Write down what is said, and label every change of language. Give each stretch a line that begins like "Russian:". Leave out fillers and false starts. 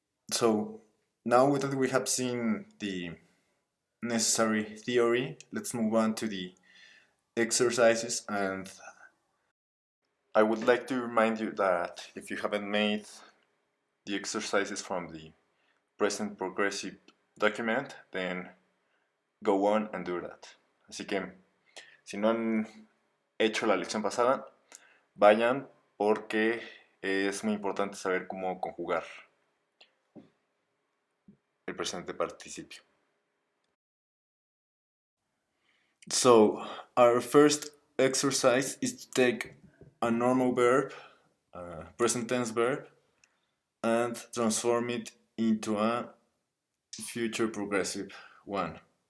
English: So now that we have seen the necessary theory, let's move on to the exercises, and I would like to remind you that if you haven't made the exercises from the present progressive document, then go on and do that.
Spanish: Así que si no han hecho la lección pasada, vayan porque es muy importante saber cómo conjugar el presente participio.
English: So our first exercise is to take a normal verb, present tense verb, and transform it into a future progressive one.